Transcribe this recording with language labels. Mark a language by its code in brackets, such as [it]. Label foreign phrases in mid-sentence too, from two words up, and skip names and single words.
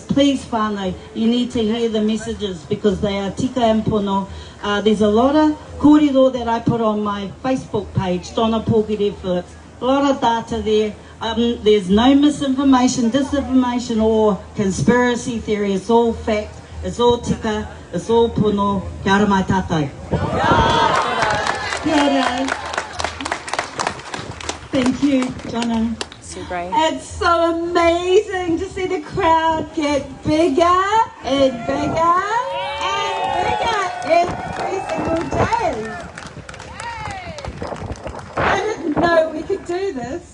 [en] Please, whānau, you need to hear the messages because they are tika and pono. There's a lot of kōrero that I put on my Facebook page, Donna Pōkere Phillips. A lot of data there. There's no misinformation, disinformation, or conspiracy theory. It's all fact. It's all tika. It's all pono. [mi] Kia ora mai tātou. Kia ora. [en] Thank you, Jono. It's so amazing to see the crowd get bigger and bigger and bigger every single day. I didn't know we could do this.